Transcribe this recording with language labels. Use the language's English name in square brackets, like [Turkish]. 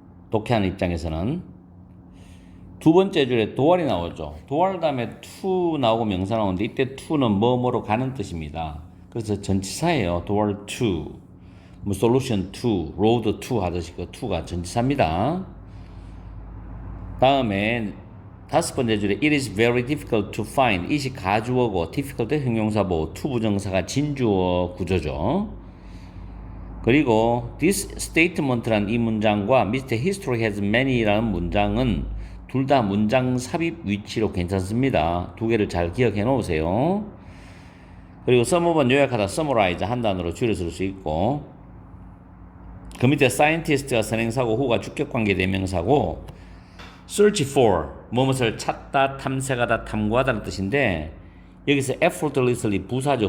[Korean] 독해하는 입장에서는. 두 번째 줄에 도알이 나오죠. 도알 다음에 to 나오고 명사 나오는데 이때 to는 뭐뭐로 가는 뜻입니다. 그래서 전치사예요. 도알 to, 뭐 solution to, road to 하듯이 그 to가 전치사입니다. 다음에 다섯 번째 줄에 [English] it is very difficult to find. [Korean] it이 가주어고 difficult 형용사고 to 부정사가 진주어 구조죠. 그리고 [English] this statement [Korean] 라는 이 문장과 Mr. [English] History has many [Korean] 라는 문장은 둘 다 문장 삽입 위치로 괜찮습니다. 두 개를 잘 기억해 놓으세요. 그리고 sum of은 요약하다 summarize 한 단어로 줄여 쓸 수 있고, 그 밑에 scientist가 선행사고 who가 주격관계 대명사고, search for 무엇을 찾다, 탐색하다, 탐구하다는 뜻인데 여기서 effortlessly 부사죠.